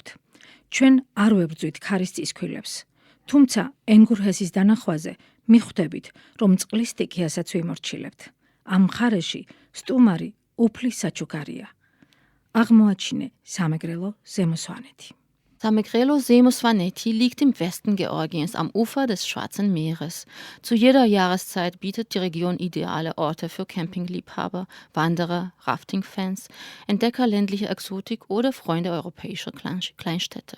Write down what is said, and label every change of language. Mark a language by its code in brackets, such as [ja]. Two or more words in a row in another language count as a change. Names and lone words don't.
[ka] ჩვენ არ ვებრძვით ქარის წისქვილებს, თუმცა ენგურჰესის დანახვაზე მიხვდებით, რომ წყლის სტიქიასაც ვიმორჩილებთ. ამ მხარეში სტუმარი უფლის საჩუქარია. აღმოაჩინე სამეგრელო ზემოსვანეთი. [de] Samegrelo Seemusvaneti liegt im Westen Georgiens am Ufer des Schwarzen Meeres. Zu jeder Jahreszeit bietet die Region ideale Orte für Campingliebhaber, Wanderer, Raftingfans, Entdecker ländlicher Exotik oder Freunde europäischer Kleinstädte.